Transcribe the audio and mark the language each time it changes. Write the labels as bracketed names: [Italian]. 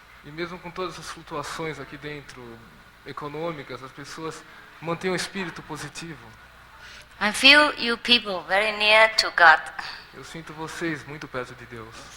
[Portuguese] E mesmo com todas as flutuações aqui dentro econômicas, as pessoas mantêm um espírito positivo. [English] I feel you people very near to God. [Portuguese] Eu sinto vocês muito perto de Deus.